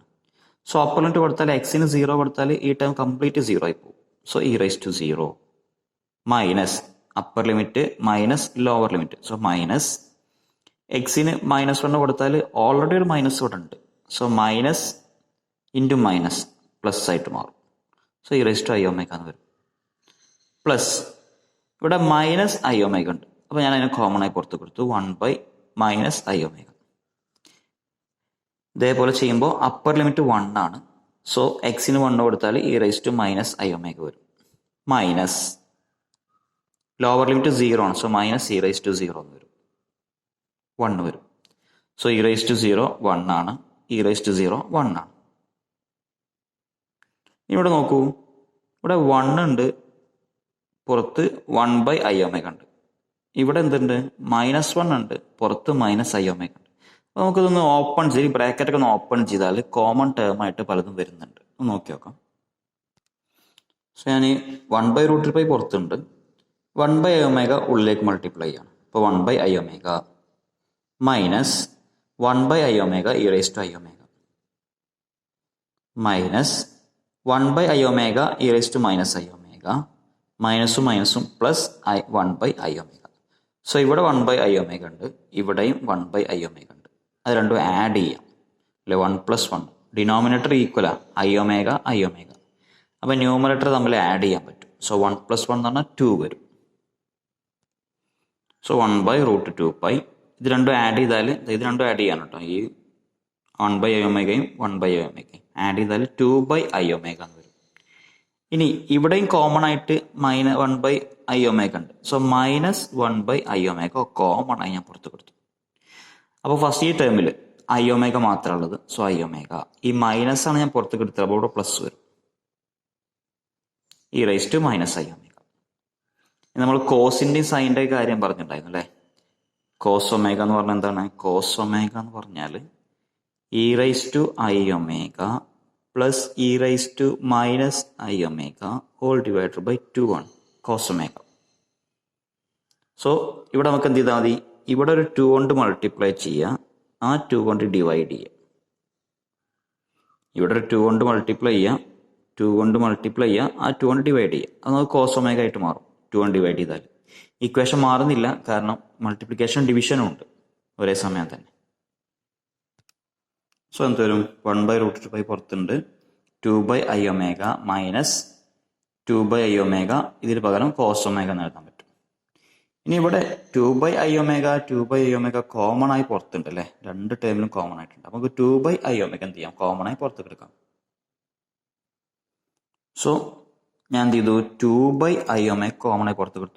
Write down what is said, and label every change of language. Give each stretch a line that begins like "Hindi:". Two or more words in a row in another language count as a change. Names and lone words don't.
English: So upper limit
Malayalam: കൊടുത്താൽ എക്സിന് 0 കൊടുത്താൽ ഈ
English: term complete
Malayalam: 0 ആയി പോകും.
English: So e⁻0 minus upper limit minus lower limit. so minus
Malayalam: എക്സിന് -1 കൊടുത്താൽ ഓൾറെഡി ഒരു മൈനസ് ഇവിടെ ഉണ്ട്.
English: So minus into minus plus
Malayalam: ആയിട്ട് മാറും. സോ
English: e⁻i omega
Malayalam: എന്ന് വരും. പ്ലസ് ഇവിടെ
English: -i omega
Malayalam: ഉണ്ട്, അപ്പോൾ ഞാൻ അതിനെ കോമൺ ആയി പുറത്ത് കൊടുത്തു
English: 1/-i omega.
Malayalam: ഇതേപോലെ ചെയ്യുമ്പോൾ
English: upper limit
Malayalam: 1 ആണ്. സോ എക്സിന് 1 കൊടുത്താൽ
English: e⁻i omega
Malayalam: വരും.
English: minus lower limit
Malayalam: 0 ആണ്. സോ -e⁻0 എന്ന് വരും, 1 വരും. സോ e⁻0 1 ആണ്, e⁻0 1 ആണ്. ഇവിടെ നോക്കൂ, ഇവിടെ 1 ഉണ്ട്, പുറത്ത്
English: 1/i omega
Malayalam: ഉണ്ട്. ഇവിടെ എന്തുണ്ട്? -1 ഉണ്ട്, പുറത്ത്
English: -i omega
Malayalam: ഉണ്ട്. അപ്പോൾ നമുക്കിതൊന്ന് ഓപ്പൺ ചെയ്ത് ബ്രാക്കറ്റൊക്കെ ഒന്ന് ഓപ്പൺ ചെയ്താൽ
English: common term
Malayalam: ആയിട്ട് പലതും വരുന്നുണ്ട്. ഒന്ന് നോക്കി നോക്കാം. സോ ഞാൻ 1/√2 pi പുറത്തുണ്ട്,
English: 1/i omega
Malayalam: ഉള്ളിലേക്ക് മൾട്ടിപ്ലൈ ചെയ്യണം.
English: അപ്പോൾ 1/i omega minus 1/i omega e⁻i omega minus 1/i omega e⁻i omega minusum plus 1/i omega.
Malayalam: സോ ഇവിടെ
English: 1/i omega
Malayalam: ഉണ്ട്, ഇവിടെയും
English: 1/i omega
Malayalam: ഉണ്ട്. അത് രണ്ടും ആഡ് ചെയ്യാം അല്ലെ, 1 + 1
English: denominator equala i omega.
Malayalam: അപ്പോൾ ന്യൂമറേറ്റർ തമ്മിൽ ആഡ് ചെയ്യാൻ പറ്റും. സോ 1 + 1 എന്ന് പറഞ്ഞാൽ 2 വരും. സോ 1/√2 pi ഇത് രണ്ടും ആഡ് ചെയ്താൽ, ഇത് രണ്ടും ആഡ് ചെയ്യാൻ കേട്ടോ, ഈ 1/i omegയും 1/i omegയും ആഡ് ചെയ്താൽ
English: 2/i omega
Malayalam: എന്ന് വരും. ഇനി ഇവിടെയും കോമൺ ആയിട്ട്
English: -1/i omega
Malayalam: ഉണ്ട്. സോ
English: -1/i omega
Malayalam: കോമൺ ആയി ഞാൻ പുറത്ത് കൊടുത്തു. അപ്പോൾ ഫസ്റ്റ് ഈ ടേമിൽ
English: i omega
Malayalam: മാത്രമേ ഉള്ളത്. സോ
English: i omega,
Malayalam: ഈ മൈനസ് ആണ് ഞാൻ പുറത്ത് കൊടുത്തത്, അപ്പോൾ ഇവിടെ പ്ലസ് വരും,
English: e⁻i omega.
Malayalam: നമ്മൾ കോസിൻ്റെയും സൈൻ്റെയും കാര്യം പറഞ്ഞിട്ടുണ്ടായിരുന്നു അല്ലേ.
English: cos omega
Malayalam: എന്ന് പറഞ്ഞാൽ എന്താണ്?
English: cos omega
Malayalam: എന്ന് പറഞ്ഞാൽ
English: e⁻i omega plus e⁻i omega whole divided by 2 ആണ് cos omega.
Malayalam: സോ ഇവിടെ നമുക്ക് എന്ത് ചെയ്താൽ മതി? ഇവിടെ ഒരു 2 കൊണ്ട് മൾട്ടിപ്ലൈ ചെയ്യുക, ആ 2 കൊണ്ട് ഡിവൈഡ് ചെയ്യുക. ഇവിടെ ഒരു 2 കൊണ്ട് മൾട്ടിപ്ലൈ ചെയ്യുക, ആ 2 കൊണ്ട് ഡിവൈഡ് ചെയ്യുക. അത് നമുക്ക്
English: cos omega
Malayalam: ആയിട്ട് മാറും 2 കൊണ്ട് ഡിവൈഡ് ചെയ്താൽ. ഇക്വേഷൻ മാറുന്നില്ല, കാരണം മൾട്ടിപ്ലിക്കേഷൻ ഡിവിഷനും ഉണ്ട് ഒരേ സമയം തന്നെ. സോ എന്ത് വരും? 1/√2 pi പുറത്തുണ്ട്,
English: 2/i omega minus 2/i omega,
Malayalam: ഇതിന് പകരം
English: cos omega
Malayalam: എന്ന് എഴുതാൻ പറ്റും. ഇനി ഇവിടെ
English: 2/i⍵ common
Malayalam: ആയി പുറത്തുണ്ട് അല്ലേ, രണ്ട് ടേമിലും കോമൺ ആയിട്ടുണ്ട്. നമുക്ക് 2/i⍵ എന്ത് ചെയ്യാം, കോമൺ ആയി പുറത്തേക്ക് എടുക്കാം. സോ ഞാൻ എന്ത് ചെയ്തു,
English: 2/i⍵ common
Malayalam: ആയി പുറത്തേക്ക് എടുത്തു.